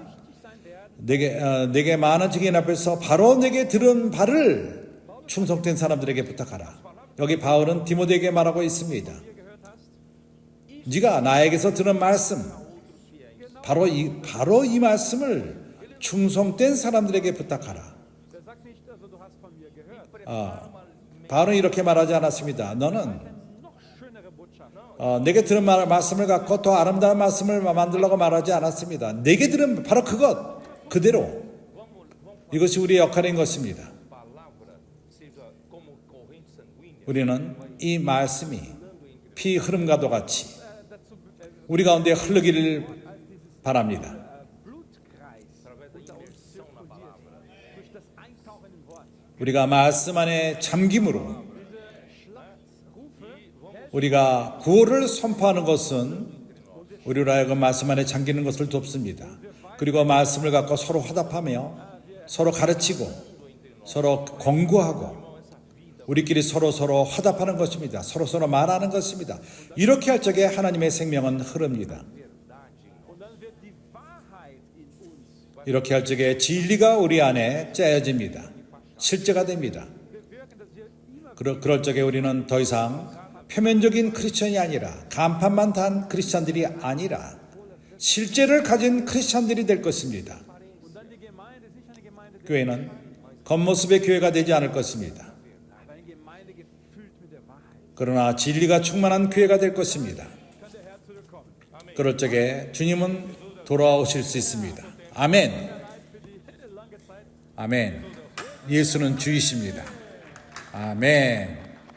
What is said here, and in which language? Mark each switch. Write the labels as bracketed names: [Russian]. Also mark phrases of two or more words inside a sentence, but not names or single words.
[Korean] 내게 많은 증인 앞에서 바로 내게 들은 바를 충성된 사람들에게 부탁하라. 여기 바울은 디모데에게 말하고 있습니다. 네가 나에게서 들은 말씀, 바로 이 말씀을 충성된 사람들에게 부탁하라. [German] Er sagt nicht, also du hast von mir gehört. [Korean] 바울은 이렇게 말하지 않았습니다. 너는 [German] Noch schönere Botschaft. [Korean] 내게 들은 말씀을 갖고 더 아름다운 말씀을 만들려고 말하지 않았습니다. 내게 들은 바로 그대로 이것이 우리의 역할인 것입니다. [Portuguese] palavra seja como corrente sanguínea. [Korean] 우리는 이 말씀이 피 흐름과도 같이 우리 가운데 흐르기를 바랍니다. [German] Blutkreis unter uns zirkuliert. Durch das Eintauchen im Wort. [Korean] 우리가 말씀 안에 잠김으로 우리가 구호를 선포하는 것은 우리로 하여금 말씀 안에 잠기는 것을 돕습니다. 그리고 말씀을 갖고 서로 화답하며 서로 가르치고 서로 권고하고 우리끼리 서로 화답하는 것입니다. 서로 말하는 것입니다. 이렇게 할 적에 하나님의 생명은 흐릅니다. [German] Und dann wird die Wahrheit in uns. [Korean] 이렇게 할 적에 진리가 우리 안에 짜여집니다. 실제가 됩니다. [German] Wir wirken, dass wir immer [Korean] 그럴 적에 우리는 더 이상 표면적인 크리스천이 아니라 간판만 단 크리스천들이 아니라 실제를 가진 크리스천들이 될 것입니다. [German] und dann die Gemeinde ist nicht eine Gemeinde, [Korean] 교회는 겉모습의 교회가 되지 않을 것입니다. [German] aber eine Gemeinde gefüllt mit der Wahrheit. [Korean] 그러나 진리가 충만한 교회가 될 것입니다. [German] Kann der Herr zurückkommen. [Korean] 그럴 적에 주님은 돌아오실 수 있습니다. 아멘. [German] Für die lange Zeit. [Korean] 아멘. 예수는 주이십니다. 아멘.